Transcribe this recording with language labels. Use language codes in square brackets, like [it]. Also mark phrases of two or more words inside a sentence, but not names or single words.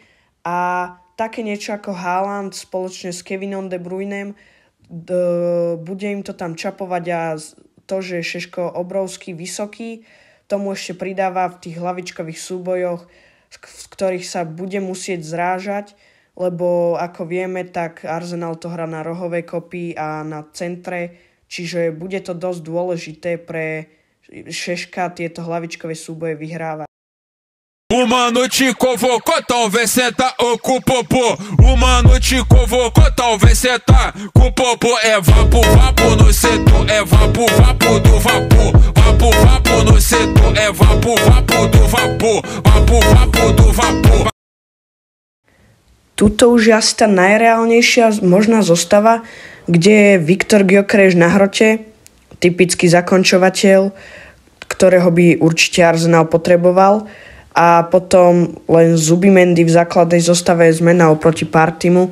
[sk] A také niečo ako Haaland spoločne s Kevinom De Bruynem, bude im to tam čapovať a to, že je Šeško obrovský, vysoký, tomu ešte pridáva v tých hlavičkových súbojoch, v ktorých sa bude musieť zrážať, lebo ako vieme, tak Arsenal to hrá na rohovej kopii a na centre, čiže bude to dosť dôležité pre Šeška tieto hlavičkové súboje vyhráva. [pt] O mano te convocou, talvez cê tá com o popô. O mano te convocou, talvez cê tá com o popô. É vapo, vapo no setor, é vapo, vapo do vapor. Vapo, vapo no setor, é vapo, vapo do vapor. Vapo, vapo do vapor. [sk] Tuto už je asi tá najreálnejšia možná zostava, kde je Viktor Gyökeres na hrote, typický zakončovateľ, ktorého by určite Arsenal potreboval. A potom len Zubimendi v základnej zostave je zmena oproti Partimu.